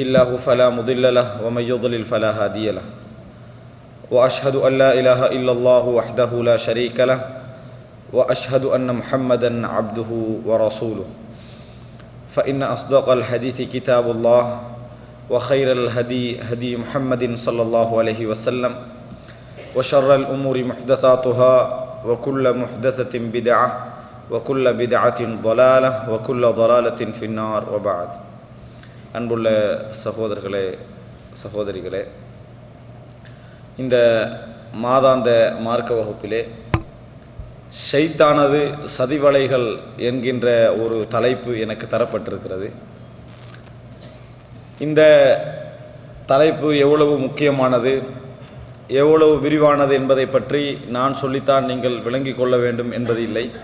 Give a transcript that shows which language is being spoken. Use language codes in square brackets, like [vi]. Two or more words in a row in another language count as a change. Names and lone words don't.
[ar] الله فلا مضل له ومن يضلل فلا هادي له وأشهد أن لا إله إلا الله وحده لا شريك له وأشهد أن محمدا عبده ورسوله فإن أصدق الحديث كتاب الله وخير الهدي هدي محمد صلى الله عليه وسلم وشر الأمور محدثاتها وكل محدثة بدعة وكل بدعة ضلالة وكل ضلالة في النار وبعد. [ta] அன்புள்ள சகோதரர்களே சகோதரிகளே, இந்த மாதாந்த மார்க்க வகுப்பிலே ஷைத்தானது சதிவலைகள் என்கின்ற ஒரு தலைப்பு எனக்கு தரப்பட்டிருக்கிறது. இந்த தலைப்பு எவ்வளவு முக்கியமானது, எவ்வளவு விரிவானது என்பதை பற்றி நான் சொல்லித்தான் நீங்கள் விளங்கிக் கொள்ள வேண்டும் என்பது இல்லை.